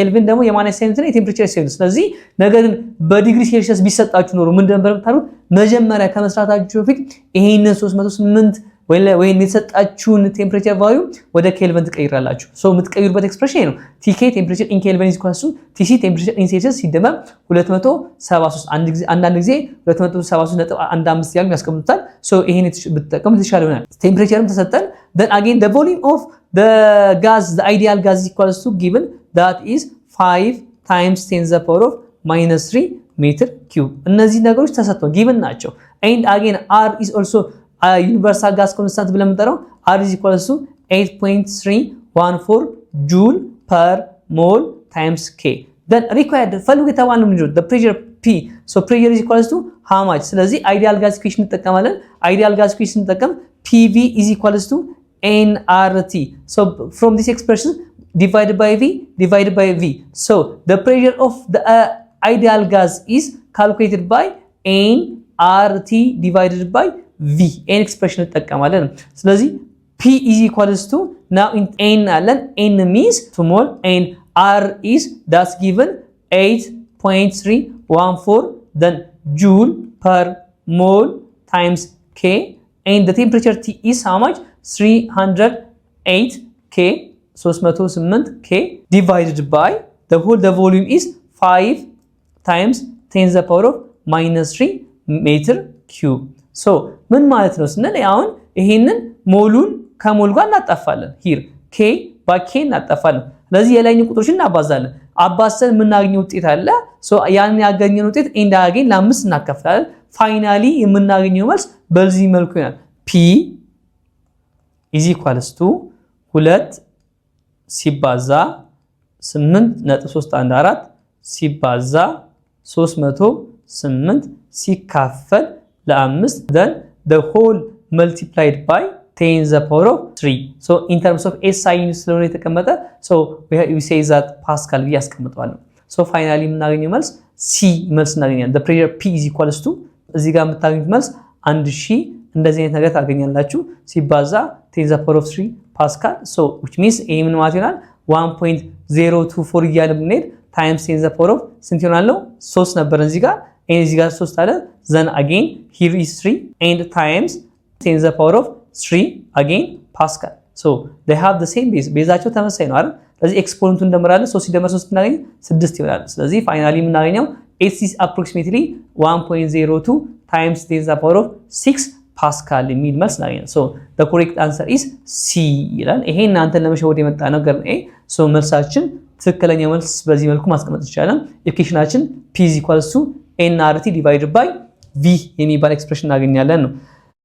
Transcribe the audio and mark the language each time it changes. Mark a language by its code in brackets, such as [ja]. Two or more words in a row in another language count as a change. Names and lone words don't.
[am] ኬልቪን ደግሞ የማይነስ ሳይን ነው የቴምፕሬቸር ሳይን። ስለዚህ ነገር ግን በዲግሪ ሴልሺየስ ቢሰጣችሁ ኖሮ ምንድን ነበር የምታሩት? መጀመሪያ ከመስራታችሁ በፊት ይሄንን 308 ወይ የተሰጣችሁን [en] temperature value [am] ወደ ኬልቪን ትቀይራላችሁ። ሶ የምትቀይሩበት ኤክስፕሬሽን ነው TK [en] temperature in Kelvin is equals to TC temperature in Celsius [am] ሲደመር 273 አንዳንድ ጊዜ 273.15 ያሉ ያስቀምጡታል። ሶ ይሄን ብትጠቀሙ የተሻለ ይሆናል። ቴምፕሬቸርም ተሰጠን then [en] again the volume of the gas the ideal gas is equals to given that is 5 times 10 to the power of -3 meter cube። [am] እነዚህ ነገሮች ተሰጥተው [en] given ናቸው። and again R is also universal gas constant [am] ብለን የምንጠራው [en] R is equals to 8.314 joule per mole times K። then required [am] ፈልጉ የተባለው ምንድነው? [en] the pressure P so pressure is equals to how much? ስለዚህ ideal gas equation እንጠቀማለን። ideal gas equation እንጠቀም PV is equals to nRT. So from this expression divided by V. So the pressure of the ideal gas is calculated by nRT divided by V. n expression [am] እንጠቀማለን። ስለዚህ [en] P is equals to now in n አለን n means small and R is that's given 8.314 then joule per mole times K and the temperature T is how much? 308 K divided by the volume is 5 times 10 to the power of -3 meter cube. [am] So ምን ማለት ነው ስንል አሁን ይሄንን ሞሉን ከሞል ጋር እናጣፋለን። [en] here K by K [am] እናጣፋለን። ስለዚህ የላይኛው ቁጥሮችን እናባዛለን። አባሰን የምናገኘው ውጤት አለ። so ያን ያገኘነው ውጤት ኤንድ አገኝ ለ5 እናከፍላለን። ፋይናሊ የምናገኘው መልስ በዚህ መልኩ ይሆናል። [en] P is equals to 2 [am] ሲባዛ [en] 8.314 [am] ሲባዛ 308 ሲካፈል ለ5 [en] then the whole multiplied by 10 to the power of 3. So in terms of SI units [am] ስለሆነ የተቀመጠ [en] so we say that [am] ፓስካል ያስቀምጣል። [en] so finally [am] የምናገኘው መልስ C መልስ እናገኛለን። [en] the pressure P is equals to [am] እዚህ ጋር የምታገኙት መልስ 1000 እንደዚህ አይነት ነገር ታገኛላችሁ ሲባዛ [en] 10 to the power of 3 [am] ፓስካል [en] so which means [am] ይሄ ምን ማለት ይሆናል 1.024 እያለ ብንሄድ [en] times 10 to the power of [am] ስንት ይሆናል? 3 ነበር እዚህ ጋር እዚህ ጋር 3 አለ [en] then again here is 3 and times 10 to the power of 3 again Pascal. So they have the same base. [am] ቤዛቸው ተመሳሳይ ነው አይደል? ስለዚህ ኤክስፖነንቱን እንደምራለን 3 ሲደመር 3 እናገኝ 6 ይሆናል። ስለዚህ ፋይናሊ የምናገኘው [en] s is approximately 1.02 times 10 to the power of 6 Pascal [am] የሚል መልስ እናገኛለን። [en] So the correct answer is C [am] ይላል። ይሄ እናንተን ለመሸወድ የመጣ ነገር ነው። so መልሳችን ትክክለኛ መልስ በዚህ መልኩ ማስቀመጥ ይቻላል። ኢኩዌሽናችን [en] P is equals to nRT divided by V [am] የሚባል ኤክስፕሬሽን እናገኛለን ነው።